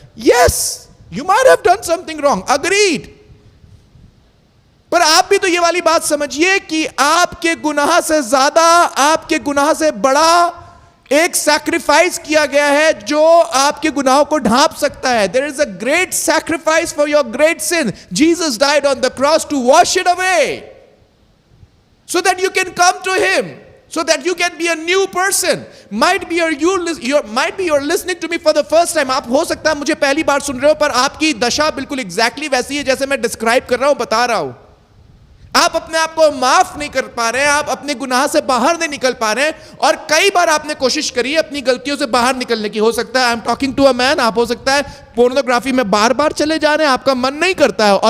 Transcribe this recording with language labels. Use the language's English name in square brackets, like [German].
[English] Yes, you might have done something wrong, agreed. [Hindi] पर आप भी तो ये वाली बात समझिए कि आपके गुनाह से ज्यादा, आपके गुनाह से बड़ा एक सैक्रिफाइस किया गया है जो आपके गुनाहों को ढांप सकता है. [English] There is a great sacrifice for your great sin. Jesus died on the cross to wash it away so that you can come to him, so that you can be a new person. Might be you're listening to me for the first time. [Hindi] आप हो सकता है मुझे पहली बार सुन रहे हो, पर आपकी दशा बिल्कुल एग्जैक्टली वैसी है जैसे मैं डिस्क्राइब कर रहा हूं, बता रहा हूं. आप अपने आप को माफ नहीं कर पा रहे हैं, आप अपने गुनाह से बाहर नहीं निकल पा रहे हैं. और कई बार आपने कोशिश करी अपनी गलतियों से बाहर निकलने की. हो सकता है [English] I am talking to a man, [Hindi] आप हो सकता है पोर्नोग्राफी में बार बार चले जा रहे हैं, आपका मन नहीं करता है.